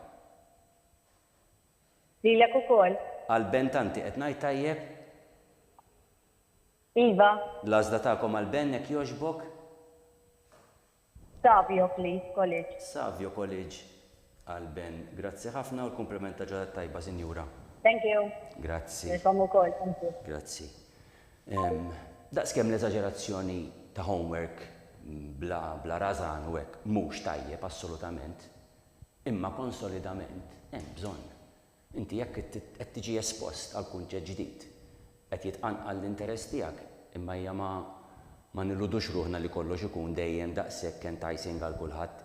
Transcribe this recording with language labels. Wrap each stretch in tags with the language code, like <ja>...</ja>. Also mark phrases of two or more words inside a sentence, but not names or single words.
<mt>Lilek ukoll. Għal bentanti qed ngħid tajjeb? Iva. L-għażla tagħkom għal ben jekk jogħġbok?</mt> <en>Savio, please, college.</en> <mt>Savio College għal ben. Grazzi ħafna u l-kumpliment ta' ġodda tajba, Sinjura.</mt> <en>Thank you.</en> <mt>Grazzi. Nilkom ukoll,</mt> <en>thank you.</en> <mt>Grazzi. Daqskemm l-eżaġerazzjoni ta' homework bla razan u hekk mhux tajjeb assolutament, imma konsolidament hemm bżonn. Inti jekk qed tiġi espost għal kunċett ġdid, qed jitqanqal l-interess tiegħek, imma hija ma nilludux ruħna li kollox ikun dejjem daqshekk enticing għal kulħadd.</mt>